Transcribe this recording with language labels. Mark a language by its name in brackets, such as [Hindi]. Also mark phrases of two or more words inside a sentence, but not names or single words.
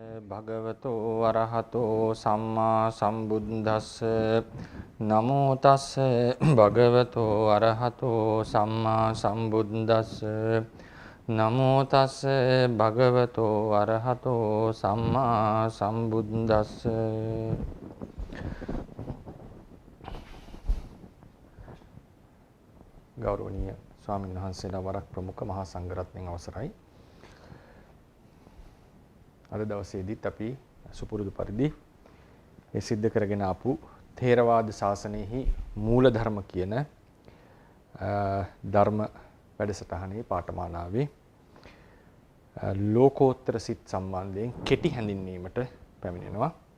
[Pali] භගවතෝ අරහතෝ සම්මා සම්බුද්දස්ස නමෝ තස්ස භගවතෝ අරහතෝ සම්මා සම්බුද්දස්ස නමෝ තස්ස භගවතෝ අරහතෝ සම්මා සම්බුද්දස්ස. [Sinhala] ගෞරවනීය ස්වාමීන් වහන්සේලා වරක් ප්‍රමුඛ මහා සංඝරත්නයන් අවසරයි. අද දවසේදීත් අපි සුපුරුදු පරිදි මේ සිද්ධ කරගෙන ආපු ථේරවාද ශාසනයෙහි මූලධර්ම කියන ධර්ම වැඩසටහනේ පාඨමාලාවේ ලෝකෝත්තර සිත් සම්බන්ධයෙන් කෙටි හැඳින්වීමට පැමිණෙනවා.